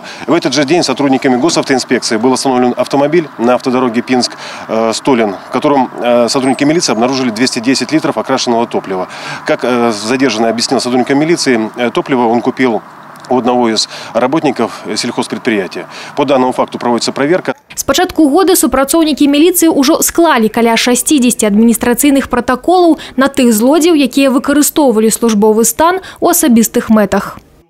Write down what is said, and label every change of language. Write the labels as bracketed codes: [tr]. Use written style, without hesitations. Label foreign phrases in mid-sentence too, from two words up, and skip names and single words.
[ru] В этот же день сотрудниками госавтоинспекции был остановлен автомобиль на автодороге Пинск-Столин, в котором сотрудники милиции обнаружили 210 литров окрашенного топлива. Как задержанный объяснил сотрудникам милиции, топливо он купил у одного из работников сельхозпредприятия. По данному факту проводится проверка. [be] С пачатку года супрацоўнікі [ru] милиции уже [be] склали каля 60 [ru] административных протоколов [be] на тых злодзеяў, якія выкарыстоўвалі службовы стан у асабістых мэтах.